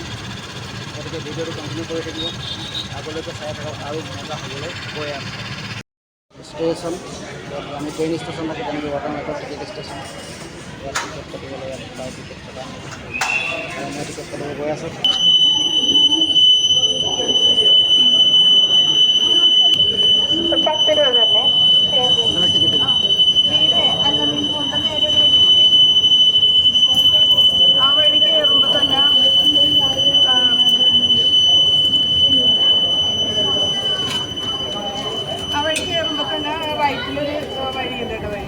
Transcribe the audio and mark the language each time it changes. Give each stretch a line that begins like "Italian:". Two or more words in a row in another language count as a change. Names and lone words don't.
Assamese: গতিকে ভিডিঅ'টো কণ্টিনিউ কৰি থাকিব, আগলৈকে চাই থাকক আৰু মজা হ'বলৈ গৈ আছে। ষ্টেচন আমি
English: train station
Assamese: থাকি তেনেকৈ
English: water metro ticket station.
Assamese: ইয়াত টিকেট কাটিবলৈ তাৰ টিকেট কটা মই টিকেট কাটিব গৈ আছোঁ।
Malayalam: വീട് അല്ല മിൻപോണ്ട നേരെ ഒരു വഴിയില്ലേ, ആ വഴി കയറുമ്പോൾ തന്നെ റൈറ്റിലൊരു വഴിയുണ്ട്, ഇടവഴി.